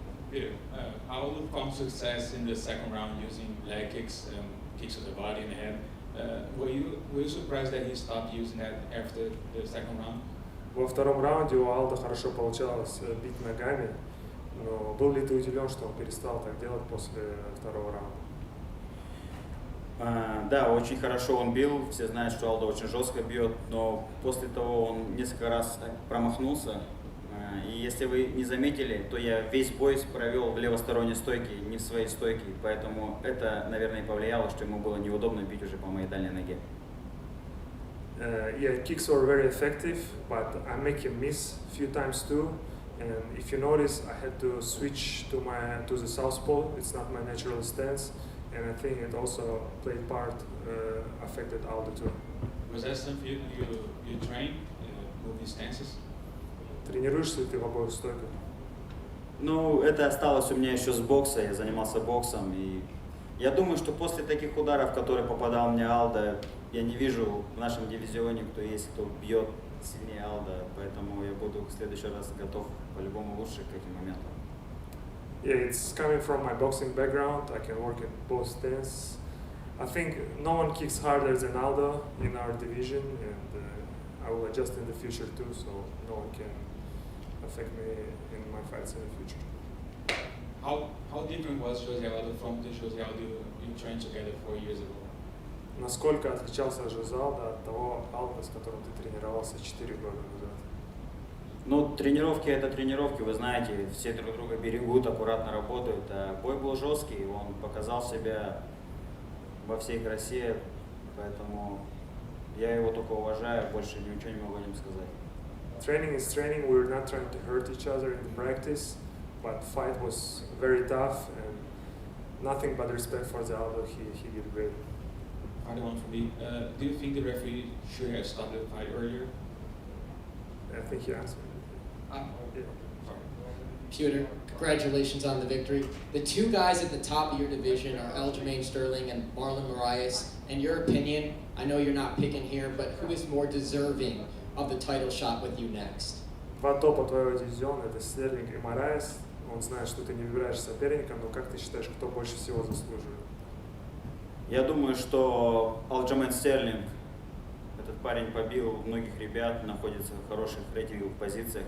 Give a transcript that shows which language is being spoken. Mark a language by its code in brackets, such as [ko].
[en] Peter, how found success in the second round using leg kicks, kicks to the body and the head. Were you surprised that he stopped using that after the second round? [ru] Во втором раунде у Алдо хорошо получалось бить ногами, но был ли ты удивлен, что он перестал так делать после второго раунда? Да, очень хорошо он бил, все знают, что Алдо очень жестко бьет, но после того он несколько раз промахнулся. И если вы не заметили, то я весь бой провел в левосторонней стойке, не в своей стойке, поэтому это, наверное, и повлияло, что ему было неудобно бить уже по моей дальней ноге. [en] Yeah, kicks were very effective, but I make him miss a few times too. And if you notice, I had to switch to the southpaw. It's not my natural stance, and I think it also played part, affected Aldo too. Was that something you train, moving stances? [ru] Тренируешься ли ты в обоих стойках? Ну, это осталось у меня еще с бокса, я занимался боксом, и я думаю, что после таких ударов, которые попадал мне Алдо, я не вижу в нашем дивизионе, кто есть, кто бьет сильнее Алдо, поэтому я буду в следующий раз готов по-любому лучше к этим моментам. [en] Yeah, it's coming from my boxing background. I can work in both stances. I think no one kicks harder than Aldo in our division, and I will adjust in the future too, so no one can affect me in my fights in the future. How different was Jose Aldo from the Jose Aldo you trained together 4 years ago? [ru] Насколько отличался Жозе Алдо от того Алдо, с которым ты тренировался 4 года назад? Ну, тренировки это тренировки, вы знаете, все друг друга берегут, аккуратно работают. А бой был жесткий, он показал себя во всей красе, поэтому я его только уважаю, больше ничего не могу о нем сказать. [en] Training is training. We're not trying to hurt each other in the practice, but fight was very tough and nothing but respect for the Aldo. He did great. Final one for me. Do you think the referee should have stopped the fight earlier? I think he answered. Yeah. Sorry. Peter, congratulations on the victory. The two guys at the top of your division are Aljamain Sterling and Marlon Moraes. In your opinion, I know you're not picking here, but who is more deserving of the title shot with you next? [ru] Два топа твоего дивизиона — это Стерлинг и Мораес. Он знает, что ты не выбираешь соперника, но как ты считаешь, кто больше всего заслуживает? Я думаю, что Aljamain Sterling, этот парень побил многих ребят, находится в хороших рейтинговых позициях.